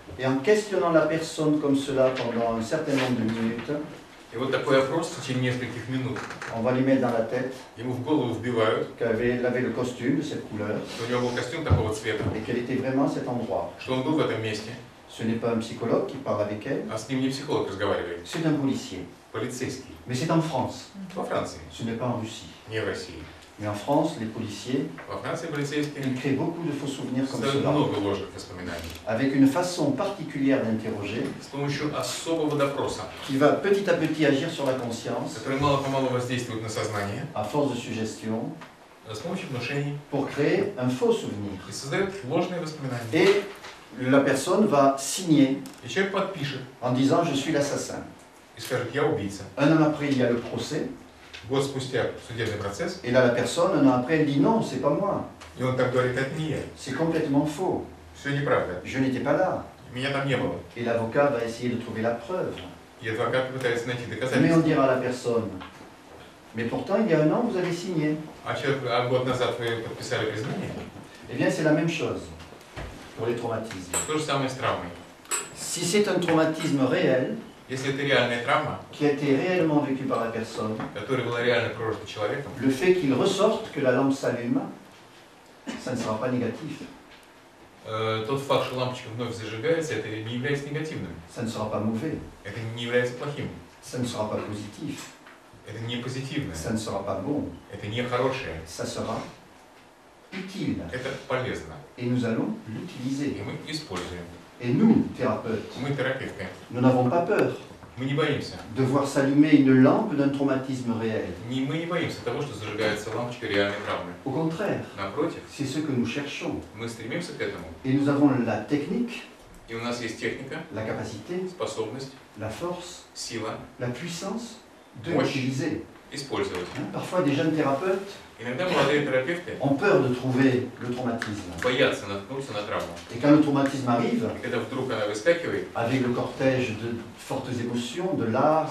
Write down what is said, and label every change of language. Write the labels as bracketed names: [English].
[French] Et en questionnant la personne comme cela pendant un certain nombre de minutes, [Russian] И вот такой опрос в течение нескольких минут. [French] on va lui mettre dans la tête [Russian] Ему в голову вбивают, [French] qu'elle avait le costume de cette couleur [Russian] что у него был костюм такого цвета, [French] et qu'elle était vraiment à cet endroit. [Russian] что он был в этом месте, [French] Ce n'est pas un psychologue qui parle avec elle, [Russian] а с ним не психолог разговаривает, [French] c'est un policier. [Russian] полицейский. [French] Mais c'est en France, [Russian] Во Франции, [French] ce n'est pas en Russie. [Russian] не в России. [French] Mais en France, les policiers, [Russian] Во Франции полицейские [French] ils créent beaucoup de faux souvenirs comme [Russian] создают [French] cela, [Russian] много ложных воспоминаний. [French] avec une façon particulière d'interroger [Russian] С помощью особого допроса, [French] qui va petit à petit agir sur la conscience [Russian] который мало-помалу воздействует на сознание, [French] à force de suggestion [Russian] с помощью внушений, [French] pour créer un faux souvenir. [Russian] и создает ложные воспоминания. [French] Et la personne va signer [Russian] И человек подпишет [French] en disant je suis l'assassin. [Russian] и скажет, я убийца. [French] Un an après, il y a le procès, [Russian] Год спустя судебный процесс, [French] et là la personne, un an après, elle dit non, c'est pas moi, [Russian] и он так говорит, это не я. [French] c'est complètement faux, [Russian] Все неправда. [French] je n'étais pas là. [Russian] Меня там не было. [French] Et l'avocat va essayer de trouver la preuve. [Russian] И адвокат пытается найти [French] Mais on [Russian] доказательства. [French] dira à la personne, mais pourtant il y a un an vous avez signé. [Russian] А год назад вы подписали признание? [French] Eh bien c'est la même chose pour les traumatismes. [Russian] То же самое с травмой. [French] Si c'est un traumatisme réel, [Russian] Если это реальная травма, [French] qui a été réellement vécu par la personne, [Russian] которая была реально прожита человеком, [French] le fait qu'il ressorte, que la lampe s'allume, ça ne sera pas négatif, [Russian] тот факт, что лампочка вновь зажигается, это не является негативным. [French] ça ne sera pas mauvais, [Russian] Это не является плохим. [French] ça ne sera pas positif, [Russian] Это не позитивное. [French] ça ne sera pas bon, [Russian] Это не хорошее. [French] ça sera utile. [Russian] Это полезно. [French] Et nous allons [Russian] И [French] l'utiliser. [Russian] мы используем. [French] Et nous, thérapeutes, [Russian] Мы терапевты. [French] nous n'avons pas peur [Russian] Мы не боимся. [French] de voir s'allumer une lampe d'un traumatisme réel. [Russian] Мы не боимся того, что зажигается лампочка реальной травмы. [French] Au contraire, [Russian] Напротив, [French] c'est ce que nous cherchons. [Russian] мы стремимся к этому. [French] Et nous avons la technique, [Russian] И у нас есть техника, [French] la capacité, [Russian] способность, [French] la force, [Russian] сила [French] la puissance de [Russian] мощь [French] l'utiliser. [Russian] использовать. [French] Parfois, des jeunes thérapeutes [Russian] Иногда молодые терапевты [French] ont peur de trouver le traumatisme. [Russian] боятся наткнуться на травму. [French] Et quand le traumatisme arrive, [Russian] И когда вдруг она выскакивает, [French] avec le cortège de fortes émotions, de larmes,